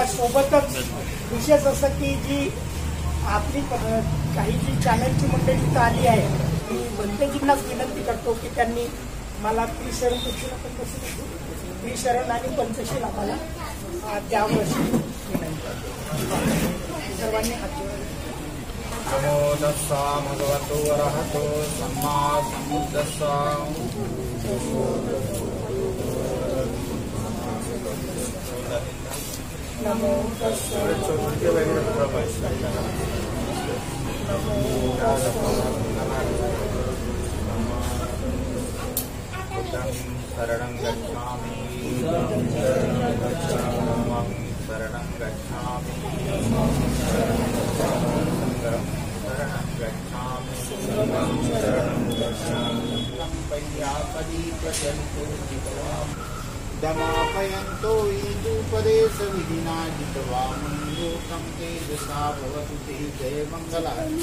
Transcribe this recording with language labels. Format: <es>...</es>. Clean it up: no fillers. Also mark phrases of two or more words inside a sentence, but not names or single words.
<mr>सोबतच विशेष असं की जी आपली काही जी चॅनलची मंडळी इथं आली आहे मी भंतेजींनाच विनंती करतो की त्यांनी मला त्रिशरण आणि पंचशील आम्हाला द्यावं अशी विनंती. सर्वांनी हात</mr> <pi>नमो तस्सा भगवतो अरहतो सम्मा सम्बुद्धस्सा. नमो तस्सा शरणं गच्छामि शरणं गच्छामि दमापयन्तो ईदुपदेशविधिना जित्वा मन्योकं तेजसा भवतु ते जयमङ्गलानि.</pi>